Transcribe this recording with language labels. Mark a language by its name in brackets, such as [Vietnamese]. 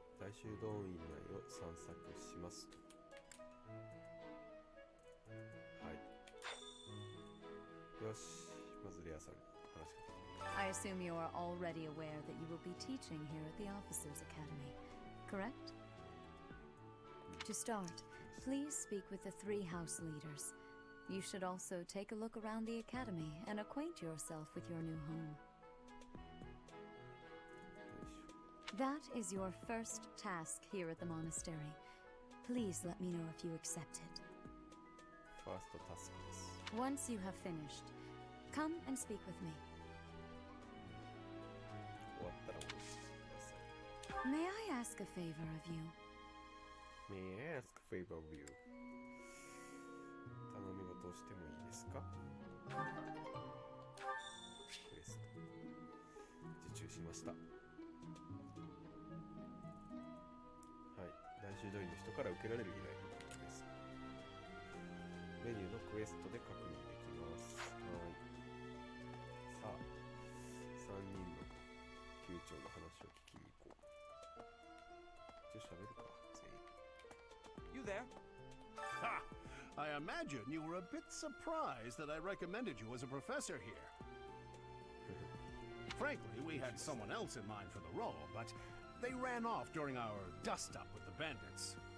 [Japanese] 修道院内を散策しますと。はい。よし、まずレアさんに話しかけて。 [English] I assume you are already aware that you will be teaching here at the Officers' Academy, correct? To start, please speak with the 3 house leaders. You should also take a look around the academy and acquaint yourself with your new home. That is your first task here at the monastery. Please let me know if you accept it. [Japanese] ファーストタスクです。 [English] Once you have finished, come and speak with me. [Japanese] 終わったらお願いしてください。 [English] May I ask a favor of you? May I ask a favor of you? [Japanese] 頼み事をしてもいいですか？クエスト受注しました。はい、大修道院の人から受けられる依頼のことです。メニューのクエストで確認できます。はい。さあ、3人の宮長の話を聞きに行こう。一応喋るか、全員。 [English] You there? Ha! I imagine you were a bit surprised that I recommended you as a professor here. Frankly, we had someone else in mind for the role, but they ran off during our dust-up with the bandits.